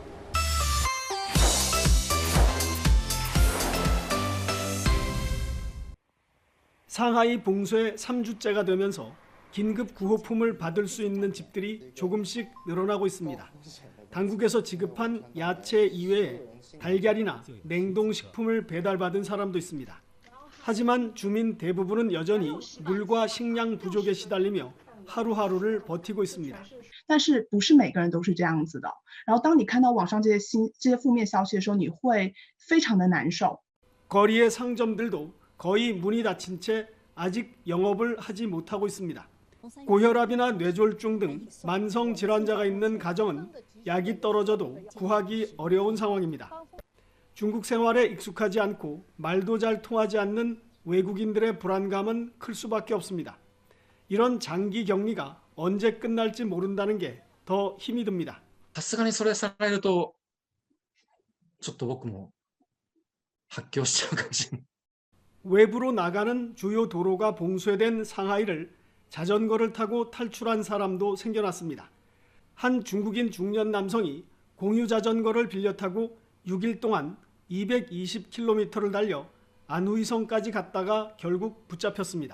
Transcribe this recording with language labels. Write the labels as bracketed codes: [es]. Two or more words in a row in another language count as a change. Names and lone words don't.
[ko] 상하이 봉쇄 3주째가 되면서 긴급 구호품을 받을 수 있는 집들이 조금씩 늘어나고 있습니다. 당국에서 지급한 야채 이외에 달걀이나 냉동식품을 배달받은 사람도 있습니다. 하지만 주민 대부분은 여전히 물과 식량 부족에 시달리며 하루하루를 버티고 있습니다. [zh] 但是不是每个人都是这样子的。然后当你看到网上这些负面消息的时候，你会非常的难受。 [ko] 거리의 상점들도 거의 문이 닫힌 채 아직 영업을 하지 못하고 있습니다. 고혈압이나 뇌졸중 등 만성 질환자가 있는 가정은 약이 떨어져도 구하기 어려운 상황입니다. 중국 생활에 익숙하지 않고 말도 잘 통하지 않는 외국인들의 불안감은 클 수밖에 없습니다. 이런 장기 격리가 언제 끝날지 모른다는 게 더 힘이 듭니다. [ja] さすがにそれされるとちょっと僕も発狂しちゃうかもしれない。 [ko] 외부로 나가는 주요 도로가 봉쇄된 상하이를 자전거를 타고 탈출한 사람도 생겨났습니다. 한 중국인 중년 남성이 공유 자전거를 빌려 타고 6일 동안 220km를 달려 안후이성까지 갔다가 결국 붙잡혔습니다.